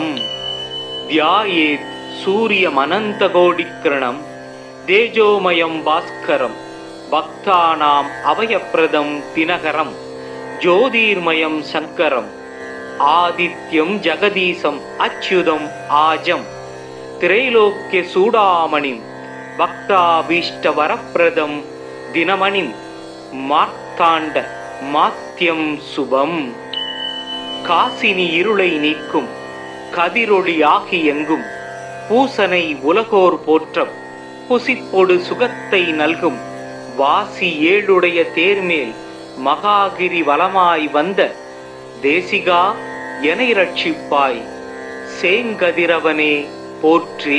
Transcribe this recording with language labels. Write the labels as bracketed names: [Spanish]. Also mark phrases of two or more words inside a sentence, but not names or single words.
[Sanskrit] ध्यायेत् सूर्यमनन्तकोटिकिरणं तेजोमयं भास्करं भक्तानाम् अभयप्रदं दिनकरं ज्योतिर्मयं शङ्करम् आदित्यं जगदीशम् अच्युतम् आजं त्रैलोक्यचूडामणिं भक्ताभीष्टवरप्रदं दिनमणिं मार्ताण्ड मात्यं சுபம். [Tamil] காசினி இருளை நீக்கும் கதிரொளி ஆகி எங்கும் பூசனை உலகோர் போற்றம் புசிப்பொடு சுகத்தை நல்கும் வாசி ஏழுடைய தேர்மேல் மகாகிரி வலமாய் வந்த தேசிகா எனை ரட்சிப்பாய் சேங்கதிரவனே போற்றி.